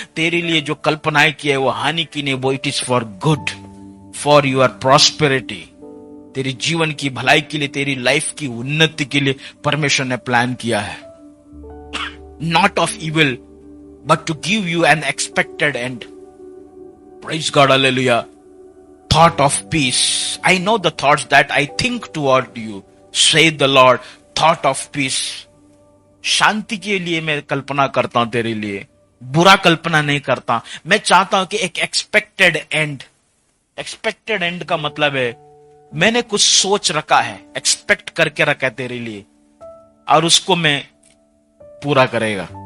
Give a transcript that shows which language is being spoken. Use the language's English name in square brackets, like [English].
[Hindi] तेरे लिए जो कल्पनाएं की है वो हानि की नहीं, वो [English] It is for good, for your prosperity. [Hindi] तेरी जीवन की भलाई के लिए, तेरी लाइफ की उन्नति के लिए परमेश्वर ने प्लान किया है। [English] Not of evil but to give you an expected end. Praise God, hallelujah. Thought of peace. I know the thoughts that I think toward you, saith the Lord. Thought of peace. [Hindi] शांति के लिए मैं कल्पना करता हूं तेरे लिए, बुरा कल्पना नहीं करता। मैं चाहता हूं कि एक एक्सपेक्टेड एंड। एक्सपेक्टेड एंड का मतलब है मैंने कुछ सोच रखा है, एक्सपेक्ट करके रखा है तेरे लिए, और उसको मैं पूरा करेगा।